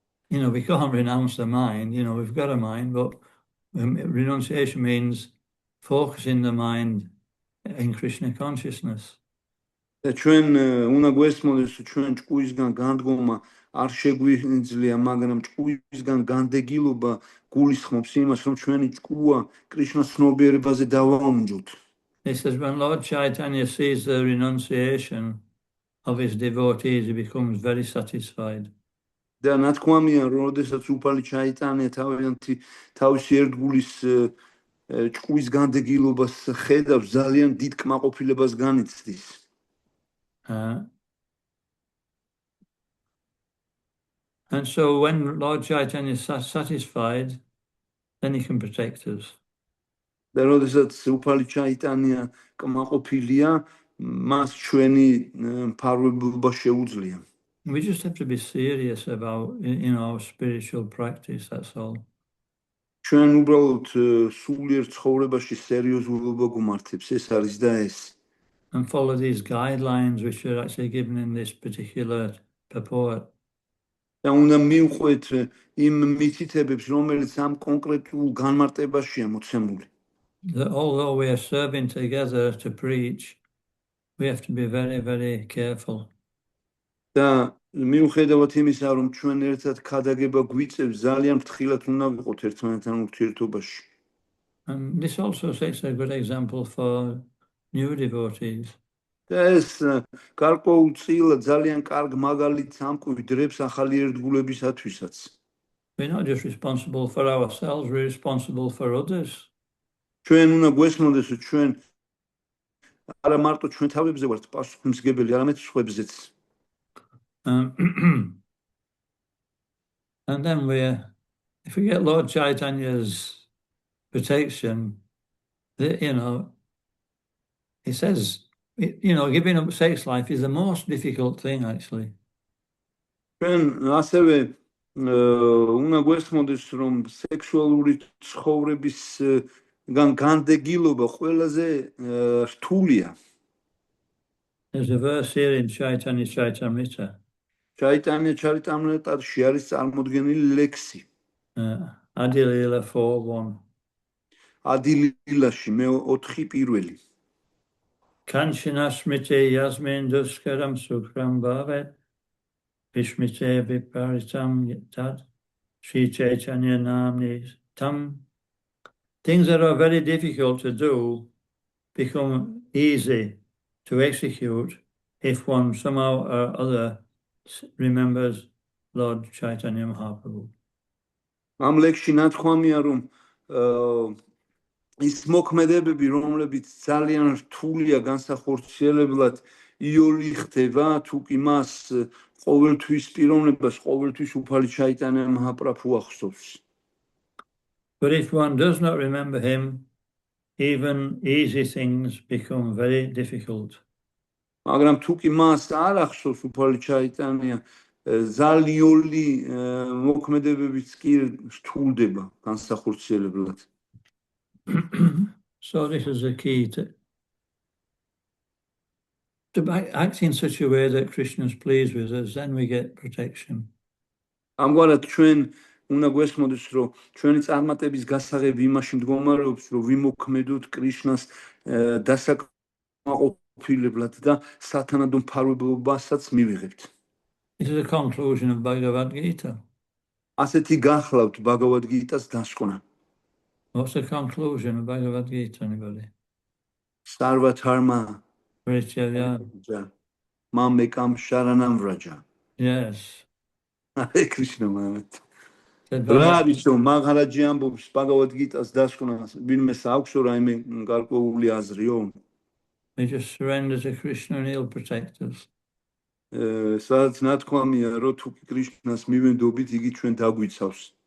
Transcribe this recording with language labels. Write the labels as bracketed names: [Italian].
[English] We can't renounce the mind, we've got a mind, but renunciation means focusing the mind in Krishna consciousness. [Georgian] და ჩვენ უნდა გვესმოდეს, რომ ჩვენ ჭკუისგან განდგომა არ შეგვიძლია, მაგრამ ჭკუისგან განდეგილობა გულისხმობს იმას, რომ ჩვენი ჭკუა კრიშნას ცნობიერებაზე დავაუნჯოთ. [English] He says when Lord Chaitanya sees the renunciation of his devotees, he becomes very satisfied. [Georgian] და ნათქვამია, რომ როდესაც უფალი ჩაიტანია თავისი ერთგულის ჭკუის განდეგილობას ხედავს, ძალიან დიდ კმაყოფილებას განიცდის. [English] And so when Lord Chaitanya is satisfied, then he can protect us. [Georgian] და როდესაც უფალი ჩაიტანია კმაყოფილია, მას ჩვენი მფარველობა შეუძლია. [English] We just have to be serious about our spiritual practice, that's all. [Georgian] ჩვენ უბრალოდ სულიერ ცხოვრებაში სერიოზულობა გვმართებს, ეს არის და ეს. [English] And follow these guidelines which are actually given in this particular purport. [Georgian] და უნდა მივყვეთ იმ მითითებებს, რომელიც ამ კონკრეტულ განმარტებაშია მოცემული. [English] That although we are serving together to preach, we have to be very, very careful. [Georgian] და მიუხედავად იმისა, რომ ჩვენ ერთად ქადაგება გვიწევს, ძალიან ფრთხილად უნდა ვიყოთ ერთმანეთთან ურთიერთობაში. [English] And this also sets a good example for new devotees. [Georgian] და ეს გარკვეულწილად ძალიან კარგ მაგალითს ამკვიდრებს ახალი ერთგულებისათვისაც. [English] We're not just responsible for ourselves, we're responsible for others. [Georgian] ჩვენ უნდა გვესმოდეს, რომ ჩვენ არა მარტო ჩვენ თავებზე ვართ პასუხისმგებელი, არამედ სხვებზეც. [English] And then if we get Lord Chaitanya's protection, he says, giving up sex life is the most difficult thing, actually. [Georgian] ჩვენ ასევე უნდა გვესმოდეს, რომ სექსუალური ცხოვრების განდეგილობა ყველაზე რთულია. [English] There's a verse here in Chaitanya Charitamrita. [Georgian] Chaitanya Charitamritaში არის წარმოდგენილი ლექსი. [English] Adilila 4:1. [Georgian] ადილილაში მე 4 პირველი. [Sanskrit] Kanchana smrite yasmin duskaram sukram bhavet vishmite viparitam tat Sri Chaitanya namni tam. [English] Things that are very difficult to do become easy to execute if one somehow or other remembers Lord Chaitanya Mahaprabhu. [Georgian] ამ ლექსში ნათქვამია, რომ ის მოქმედებები, რომლებიც ძალიან რთულია განსახორციელებლად, იოლი ხდება, თუ კი მას ყოველთვის პიროვნებას, ყოველთვის უფალი ჩაიტანია მაჰაპრაბჰუ ახსოვს. [English] But if one does not remember him, even easy things become very difficult. [Georgian] მაგრამ თუ კი მას არ ახსოვს უფალი ჩაიტანია, ზალიური მოქმედებებიც კი რთულდება განსახორციელებლად. [English] So this is the key to act in such a way that Krishna is pleased with us, then we get protection. [Georgian] ამგვარად ჩვენ უნდა გვესმოდეს, რომ ჩვენი წარმატების გასაღები იმაში მდგომარეობს, რომ ვიმოქმედოთ კრიშნას დასაკმაყოფილებლად და სათანადო მფარველობასაც მივიღებთ. [English] This is the conclusion of Bhagavad Gita. [Georgian] ასეთი გახლავთ ბაგავად გიტას დასკვნა. [English] What's the conclusion of Bhagavad Gita, anybody? [Sanskrit] Sarvatarma Parityaya. Mamekam Sharanam Vraja. [English] Yes. Hare Krishna Maharat. Said [Georgian] რა [English] Bhagavad- [Georgian] არის რომ მაგარაჯი ამბობს ბაგავად გიტას დასკვნას ვინმეს აქვს რაიმე გარკვეული აზრიო? [English] We just surrender to Krishna and he'll protect us. [Georgian] სადაც ნათქვამია რომ თუ კი კრიშნას მივენდობით იგი ჩვენ დაგვიცავს.